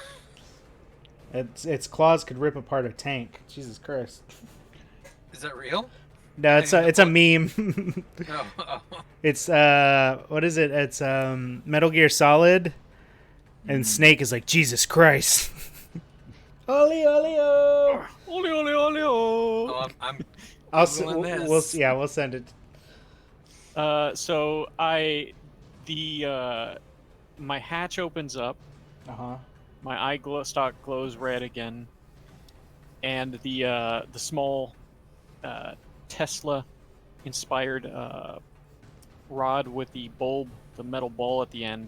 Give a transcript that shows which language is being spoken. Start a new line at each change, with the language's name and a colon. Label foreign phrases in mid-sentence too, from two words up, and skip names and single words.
English: Its claws could rip apart a tank. Jesus Christ. Is that real? No, it's a meme. Oh. It's what is it? It's Metal Gear Solid, and Snake is like Jesus Christ. Oli oli o. Ole ole ole ole. Oh, I'm I'll Googling this. we'll send it. So my hatch opens up. Uh-huh. My stalk glows red again, and the small Tesla-inspired rod with the bulb, the metal ball at the end,